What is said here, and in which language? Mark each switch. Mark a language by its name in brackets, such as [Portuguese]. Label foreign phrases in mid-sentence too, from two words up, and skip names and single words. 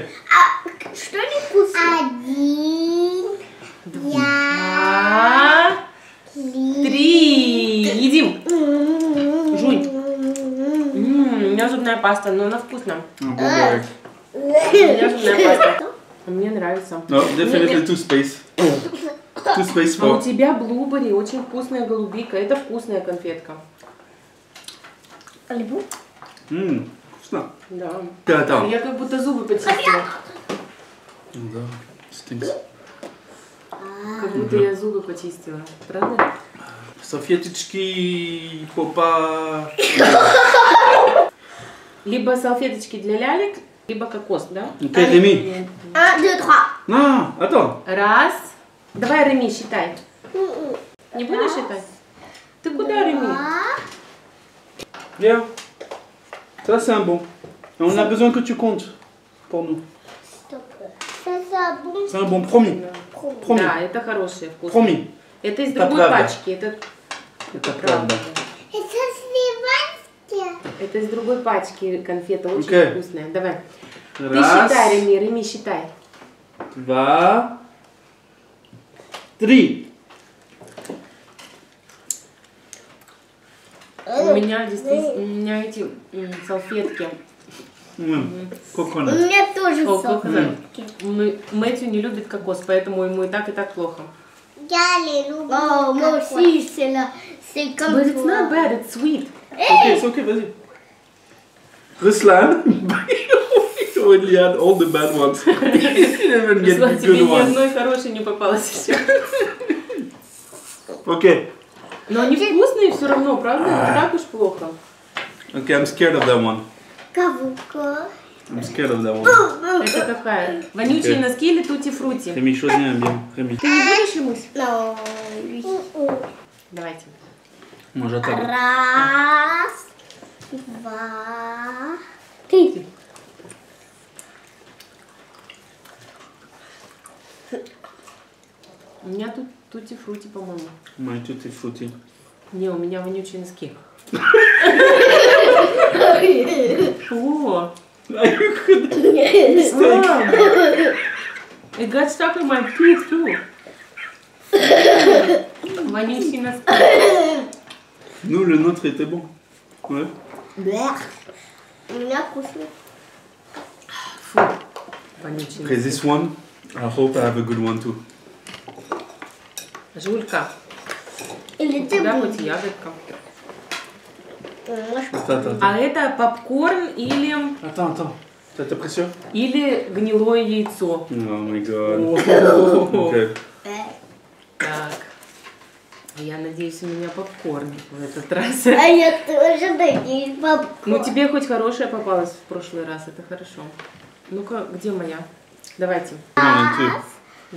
[Russian] Что не вкусно? 1, 2, 3. Едим. Жуй. У меня зубная паста, но она вкусная. [English] Booger. [Russian] У меня зубная паста. А мне нравится. [English] No, definitely two space. Two space [Russian] А у [English] for. [Russian] тебя блубери, очень вкусная голубика. Это вкусная конфетка. Альбу? Вкусно. Да. Да. Я как будто зубы почистила. Да, stinks. Как будто я зубы почистила. Правда? Салфеточки, попа. Либо салфеточки для лялек, либо кокос, да? Окей, Реми. 1, 2, 3. [French] Non, attends. [Russian] Раз. Давай, Реми, считай. Не будешь считать? Ты куда, Реми? [French] Viens. Ça, c'est un bon. Et on a besoin que tu comptes pour nous. C'est un bon, promis. Promis. [Russian] Да, это хорошие вкусы. [French] Promis. [Russian] Это из Это другой правда. пачки. Это Это правда. правда. Это сливанки. Это из другой пачки конфета, очень Окей. вкусная. Давай. Ты Раз, считай, Реми, Реми, считай. 2, 3. У меня действительно, у меня эти салфетки. У [English] Coconut. [Russian] меня тоже О, как салфетки. Мэтью не любит кокос, поэтому ему и так плохо. [French] Oh, moi aussi, c'est là. C'est comme [English] But it's [French] toi. [English] not bad, it's sweet. [French] Ok, c'est ok, vas-y. [English] Ruslan, when he had all the bad ones, he didn't even get [Russian] Руслан, [English] the [Russian] тебе [English] good [Russian] ни [English] ones. [Russian] одной хорошей не попалось еще. [English] Okay, [Russian] Но они вкусные все равно, правда? Не так уж плохо. [English] okay, I'm scared of that one. [Russian] Кавука. [English] I'm scared of that one. [Russian] Это какая? Вонючие Окей. носки или тути-фрути? [French] Rémi, choisis un bien. Rémi. [Russian] Ты не будешь, Имусь? [French] Non, lui. [Russian] Давайте. [French] Moi, j'attends. [Russian] Раз, два, три. У меня тут тути-фрути, по-моему. [English] My tutti frutti. [Russian] Не, у меня вонючие носки. О! [English] It got stuck in my teeth too. [Russian] Вонючие носки. [French] Nous, le nôtre était bon. Ouais. [Russian] Блях. У меня вкусно. Фу. Вонючие [English] Okay, [Russian] носки. [English] this one, I hope I have a good one too. [Russian] Жулька. Или У ты тебя будешь? хоть ягодка. [French] Attends. [Russian] А это попкорн [French] Attends. T'as précieux? [Russian] или гнилое яйцо. [English] Oh my god. [Russian] О. [English] Okay. [Russian] Так. Я надеюсь, у меня попкорн в этот раз. А я тоже надеюсь, попкорн. Ну, тебе хоть хорошая попалась в прошлый раз, это хорошо. Ну-ка, где моя? Давайте. 1, 2.